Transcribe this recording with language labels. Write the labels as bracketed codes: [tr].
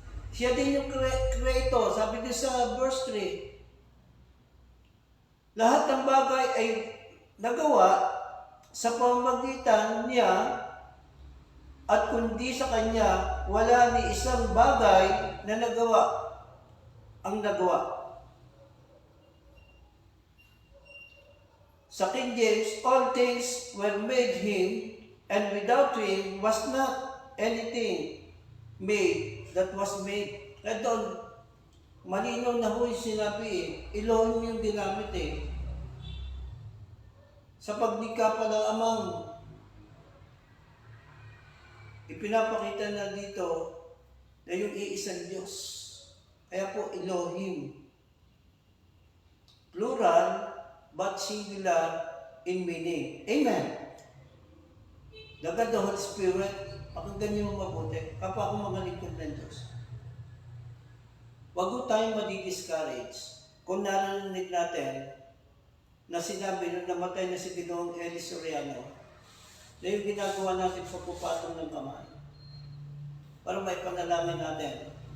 [tl] Siya din yung creator. Sabi din sa verse 3, lahat ng bagay ay nagawa sa pamamagitan niya at kundi sa Kanya, wala ni isang bagay na nagawa ang nagawa. [en] Sa King James, all things were made Him, and without Him was not anything made that was made. [tl] At doon, malinaw na ho yung sinabi eh. Elohim yung ginamit eh. Sa paglikha pa ng Amang, ipinapakita na dito na yung iisang Diyos. Kaya po Elohim. [en] Plural, but singular in meaning. Amen. The God, the Holy Spirit, [tl] pakinggan niyo mabuti. Kapag ako mga lingkod ng Diyos. Huwag ko tayong madi-discourage kung narinig natin na sinabi nung namatay na si Ginoong Eli Soriano na yung ginagawa natin sa pupatong ng kamay para may panalangin natin.